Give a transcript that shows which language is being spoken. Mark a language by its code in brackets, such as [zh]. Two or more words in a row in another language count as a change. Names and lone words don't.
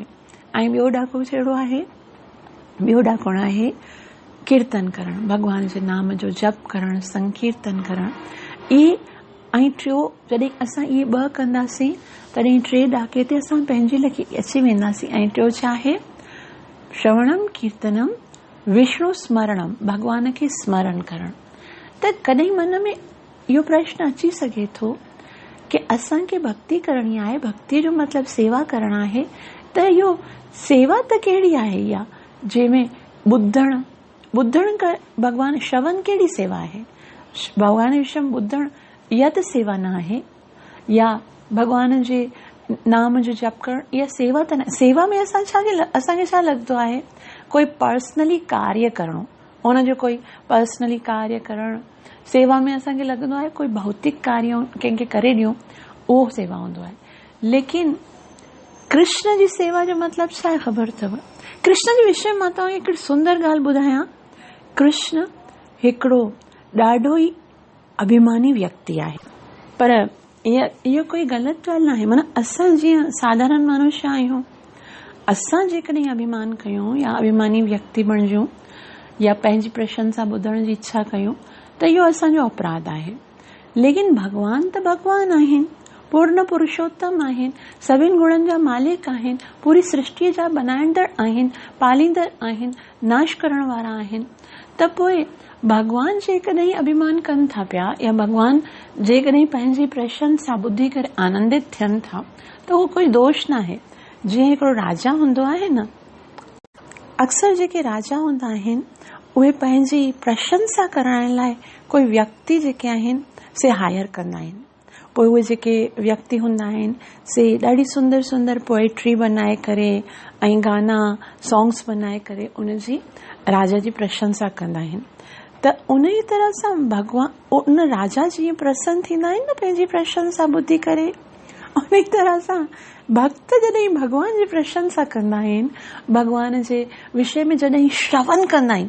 [sd] ऐं ॿियो ॾाको कहिड़ो आहे? ॿियो ॾाको आहे कीर्तन करणु, भॻवान जे नाम जो जप करणु, संकीर्तन करणु। इहे ऐं टियों, जॾहिं असां इहे 2 कंदासीं तॾहिं 3 ॾाके ते असां पंहिंजे लखे अची वेंदासीं। ऐं टियों छा आहे? [sa] श्रवणम कीर्तनम विष्णु स्मरणम, [sd] भॻवान खे स्मरण करणु। त कॾहिं मन में इहो प्रश्न अची सघे थो कि असांखे भक्ति करणी आहे, भक्ति जो मतिलबु सेवा करणु आहे, त इहो सेवा त कहिड़ी आहे इहा जंहिंमें ॿुधण भॻवान, श्रवण कहिड़ी सेवा आहे? भॻवान विषय ॿुधण इहा त सेवा न आहे, या भॻवान जे नाम जो जप करणु इहा सेवा त न। सेवा में असांखे छा लॻंदो आहे? कोई पर्सनली कार्य करणो, उनजो कोई पर्सनली कार्य करणु। सेवा में असांखे लॻंदो आहे कोई भौतिक कार्य कंहिंखे करे ॾियूं, उहो सेवा हूंदो आहे। लेकिन कृष्ण जी सेवा जो मतिलबु छा आहे ख़बर अथव? कृष्ण जे विषय मां तव्हांखे हिकिड़ी सुंदर ॻाल्हि ॿुधायां। कृष्ण हिकिड़ो ॾाढो ई अभिमानी व्यक्ति आहे, पर इहो कोई ग़लति ॻाल्हि न आहे। माना असां जीअं साधारण मनुष्य आहियूं, असां जेकॾहिं अभिमान कयूं या अभिमानी व्यक्ति बणिजूं या पंहिंजी प्रशंसा ॿुधण जी इच्छा कयूं, त इहो असांजो अपराध आहे। लेकिन भॻवान त भॻवान आहिनि, पूर्ण पुरुषोत्तम आहिनि, सभिनि गुणनि जा मालिक आहिनि, पूरी सृष्टिअ जा बनाईंदड़ आहिनि, पालींदड़ आहिनि, नाश करण वारा आहिनि। त पोइ भॻवान जेकॾहिं अभिमान कनि था पिया, या भॻवान जेकॾहिं पंहिंजी प्रशंसा ॿुधी करे आनंदित थियनि था, त उहो कोई दोष न आहे। जीअं हिकिड़ो राजा हूंदो आहे न, अक्सर जेके राजा हूंदा आहिनि उहे पंहिंजी प्रशंसा करण लाइ कोई व्यक्ति जेके आहिनि से हायर कंदा आहिनि। पोइ उहे जेके व्यक्ति हूंदा आहिनि से ॾाढी सुंदर सुंदर पोएट्री बनाए करे ऐं गाना सॉन्ग्स बनाए करे उनजी राजा जी प्रशंसा कंदा आहिनि। त उन ई तरह सां भॻवान, उन राजा जीअं प्रसन्न थींदा आहिनि न पंहिंजी प्रशंसा ॿुधी करे, उन ई तरह सां भक्त जॾहिं भॻवान जी प्रशंसा कंदा आहिनि, भॻवान जे विषय में जॾहिं श्रवण कंदा आहिनि।